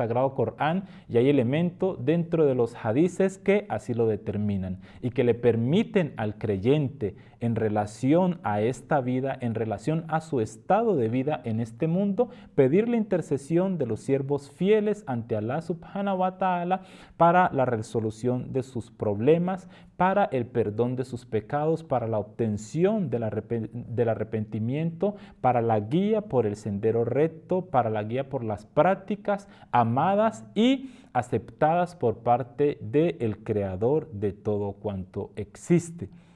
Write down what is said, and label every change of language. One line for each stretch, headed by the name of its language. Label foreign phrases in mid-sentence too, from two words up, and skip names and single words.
Spanish: Sagrado Corán y hay elementos dentro de los hadices que así lo determinan y que le permiten al creyente en relación a esta vida, en relación a su estado de vida en este mundo, pedir la intercesión de los siervos fieles ante
Arabic: الله سبحانه وتعالى
Spanish: para la resolución de sus problemas, para el perdón de sus pecados, para la obtención del arrepentimiento, para la guía por el sendero recto, para la guía por las prácticas amadas y aceptadas por parte del Creador de todo cuanto existe.